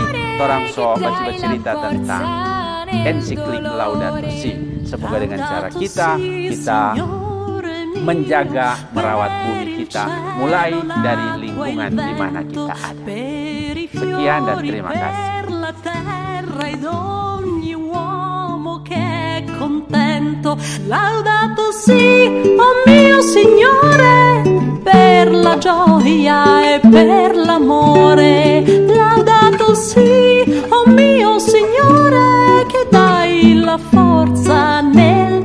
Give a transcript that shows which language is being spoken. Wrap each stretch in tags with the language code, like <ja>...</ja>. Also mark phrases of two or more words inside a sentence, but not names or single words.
<id>Orang so baca cerita tentang ensiklik Laudato Si. Semoga dengan cara kita menjaga, merawat bumi kita, mulai dari lingkungan di mana kita ada. Sekian dan terima kasih.</id> <it>Laudato si, oh mio Signore, per la gioia e per l'amore. Laudato si, oh mio Signore, che dai la forza</it>